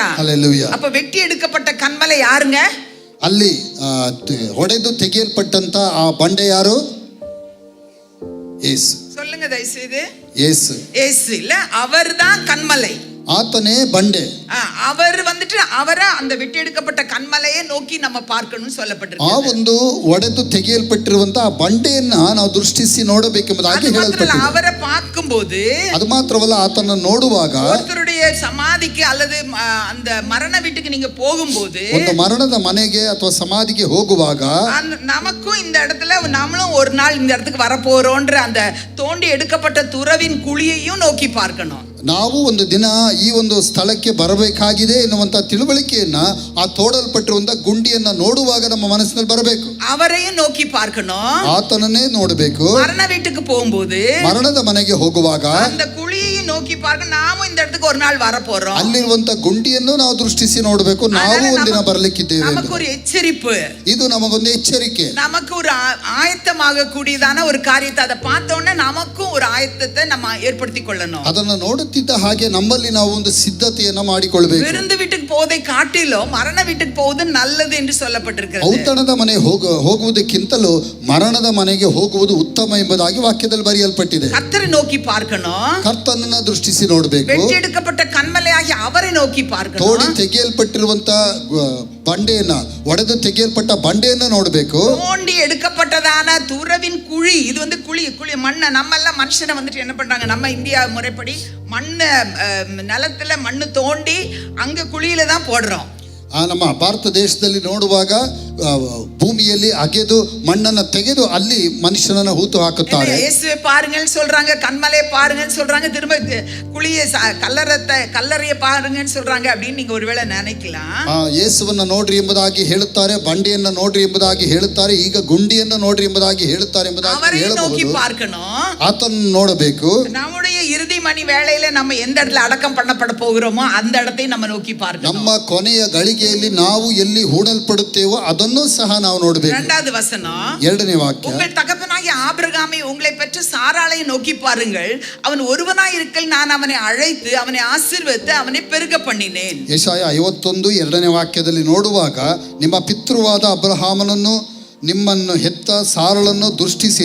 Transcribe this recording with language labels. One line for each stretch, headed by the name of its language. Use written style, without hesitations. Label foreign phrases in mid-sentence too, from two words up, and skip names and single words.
Tamil: ஹalleluya. அப்ப வெட்டி எடுக்கப்பட்ட கன்மலை யாருங்க?
Kannada: ಅಲ್ಲಿ ಹೊಡೆದು ತೆಗೆಯಲ್ಪಟ್ಟಂತ ಆ ಬಂಡೆ ಯಾರು? ಯೇಸು.
Tamil: சொல்லுங்க தயவுசெய்து.
Kannada: ಯೇಸು.
Tamil: ಯೇಸು இல்ல, அவர்தான் கன்மலை.
Kannada: ಆತನೇ ಬಂಡೆ.
Tamil: அவர் வந்துட்டு அவரை அந்த விட்டு எடுக்கப்பட்ட கன்மலையை நோக்கி நம்ம பார்க்கணும்னு
Kannada: ಆ
Tamil: சொல்லப்பட்டிருக்கு.
Kannada: ಒಂದು ಒಡೆದು ತೆಗೆಯಲ್ಪಟ್ಟಿರುವಂತಹ ಆ ಬಂಡೆಯನ್ನ ನಾವು ದೃಷ್ಟಿಸಿ ನೋಡಬೇಕೆಂಬುದಾಗಿ
Tamil: அது மாத்திரம்
Kannada: ಹೇಳಲ್ಪಟ್ಟಿದೆ.
Tamil: இல்ல, அவரை பார்க்கும்போது
Kannada: ಅದು ಮಾತ್ರವಲ್ಲ, ಆತನ ನೋಡುವಾಗ
Tamil: ஒருத்தருடைய சமாதிக்கு அல்லது அந்த மரண வீட்டுக்கு நீங்க போகும்போது
Kannada: ಒಂದು ಮರಣದ ಮನೆಗೆ ಅಥವಾ ಸಮಾಧಿಗೆ ಹೋಗುವಾಗ
Tamil: நமக்கும் இந்த இடத்துல நம்மளும் ஒரு நாள் இந்த இடத்துக்கு வரப்போறோன்ற அந்த தோண்டி எடுக்கப்பட்ட துறவின் குழியையும் நோக்கி பார்க்கணும்.
Kannada: ನಾವು ಒಂದು ದಿನ ಈ ಒಂದು ಸ್ಥಳಕ್ಕೆ ಬರಬೇಕಾಗಿದೆ ಎನ್ನುವಂತ ತಿಳುವಳಿಕೆಯನ್ನ ಆ ತೋಡಲ್ಪಟ್ಟಿರುವಂತ ಗುಂಡಿಯನ್ನ ನೋಡುವಾಗ ನಮ್ಮ ಮನಸ್ಸಿನಲ್ಲಿ ಬರಬೇಕು.
Tamil: அவரையும் நோக்கி பார்க்கணும்.
Kannada: ಆತನನ್ನೇ ನೋಡಬೇಕು.
Tamil: மரண வீட்டுக்கு போகும்போது
Kannada: ಮರಣದ ಮನೆಗೆ ಹೋಗುವಾಗ
Tamil: அந்த குழியையும் நோக்கி பார்க்க நாமும் இந்த இடத்துக்கு ஒரு நாள் வரப்போறோம்.
Kannada: ಅಲ್ಲಿರುವಂತ ಗುಂಡಿಯನ್ನು ನಾವು ದೃಷ್ಟಿಸಿ ನೋಡಬೇಕು. ನಾವು ಒಂದಿನ ಬರಲಿಕ್ಕಿದ್ದೇವೆ.
Tamil: நமக்கு ஒரு எச்சரிப்பு,
Kannada: ಇದು ನಮಗೊಂದು ಎಚ್ಚರಿಕೆ.
Tamil: நமக்கு ஒரு ஆயத்தமாக கூடியதான ஒரு காரியத்தை அதை பார்த்தோன்னே நமக்கும் ஒரு ஆயத்தத்தை நம்ம ஏற்படுத்தி கொள்ளணும்.
Kannada: ಅದನ್ನು ನೋಡುತ್ತಿದ್ದ ಹಾಗೆ ನಮ್ಮಲ್ಲಿ ನಾವು ಒಂದು ಸಿದ್ಧತೆಯನ್ನ ಮಾಡಿಕೊಳ್ಳಬೇಕು.
Tamil: விருந்து வீட்டுக்கு போவதை காட்டிலும் மரண வீட்டுக்கு போவது நல்லது என்று சொல்லப்பட்டிருக்கிறது.
Kannada: ಔತಣದ ಮನೆ ಹೋಗುವುದಕ್ಕಿಂತಲೂ ಮರಣದ ಮನೆಗೆ ಹೋಗುವುದು ಉತ್ತಮ ಎಂಬುದಾಗಿ ವಾಕ್ಯದಲ್ಲಿ ಬರೆಯಲ್ಪಟ್ಟಿದೆ.
Tamil: கர்த்தரை நோக்கி பார்க்கணும்.
Kannada: ಕರ್ತನನ್ನ ದೃಷ್ಟಿಸಿ ನೋಡಬೇಕು.
Tamil: வெட்டி எடுக்கப்பட்ட கன்மலையாகி அவரை நோக்கி பார்க்கணும்.
Kannada: ತೋಡಿ ತೆಗೆಯಲ್ಪಟ್ಟಿರುವಂತ ಬಂಡೆಯನ್ನ, ಒಡೆದು ತೆಗೆಯಲ್ಪಟ್ಟ ಬಂಡೆಯನ್ನ ನೋಡಬೇಕು.
Tamil: தோண்டி எடுக்கப்பட்டதான துறவின் குழி, இது வந்து குழி மண்ணை நம்ம எல்லாம் மனுஷனை வந்துட்டு என்ன பண்றாங்க, நம்ம இந்தியா முறைப்படி மண்ணை நிலத்துல மண்ணு தோண்டி அங்க குழியில தான் போடுறோம்.
Kannada: ನಮ್ಮ ಭಾರತ ದೇಶದಲ್ಲಿ ನೋಡುವಾಗ ಭೂಮಿಯಲ್ಲಿ ಅಗೆದು ಮಣ್ಣನ್ನು ತೆಗೆದು ಅಲ್ಲಿ ಮನುಷ್ಯನನ್ನ ಹೂತು ಹಾಕುತ್ತಾರೆ.
Tamil: இயேசுவை பாருங்கன்னு சொல்றாங்க, கன்மலையை பாருங்கன்னு சொல்றாங்க, திரும்ப குழியை கல்லறையை பாருங்கன்னு சொல்றாங்க அப்படின்னு நீங்க ஒருவேளை நினைக்கலாம்.
Kannada: ಯೇಸುವನ್ನ ನೋಡ್ರಿ ಎಂಬುದಾಗಿ ಹೇಳುತ್ತಾರೆ, ಬಂಡೆಯನ್ನ ನೋಡ್ರಿ ಎಂಬುದಾಗಿ ಹೇಳುತ್ತಾರೆ, ಈಗ ಗುಂಡಿಯನ್ನ ನೋಡ್ರಿ ಎಂಬುದಾಗಿ ಹೇಳುತ್ತಾರೆ ಎಂಬುದಾಗಿ
Tamil: நோக்கி பார்க்கணும்.
Kannada: ಆತನ ನೋಡಬೇಕು.
Tamil: நம்முடைய இறுதி மணி வேளையில நம்ம எந்த இடத்துல அடக்கம் பண்ணப்பட போகிறோமோ அந்த இடத்தை நம்ம நோக்கி பார்க்கணும்.
Kannada: ನಮ್ಮ ಕೊನೆಯ ಗಳಿಗೆಯಲ್ಲಿ ನಾವು ಎಲ್ಲಿ ಹೂಡಲ್ಪಡುತ್ತೇವೋ ಅದನ್ನು ಸಹ ನಾವು ನೋಡಬೇಕು.
Tamil: இரண்டாவது வசனம்,
Kannada: ಎರಡನೇ ವಾಕ್ಯ,
Tamil: உங்கள் தகப்பனாகிய ஆபிரகாமை உங்களை பெற்ற சாராளை நோக்கி பாருங்கள், அவன் ஒருவனாய் இருக்கல் நான் அவனை அழைத்து அவனை ஆசீர்வதித்து அவனை பெருக பண்ணினேன்.
Kannada: ಯೆಶಾಯ 51 ಎರಡನೇ ವಾಕ್ಯದಲ್ಲಿ ನೋಡುವಾಗ, ನಿಮ್ಮ ಪಿತೃವಾದ ಅಬ್ರಹಾಮನನ್ನು ನಿಮ್ಮನ್ನು ಹೆತ್ತ ಸಾರಳನ್ನು ದೃಷ್ಟಿಸಿರಿ.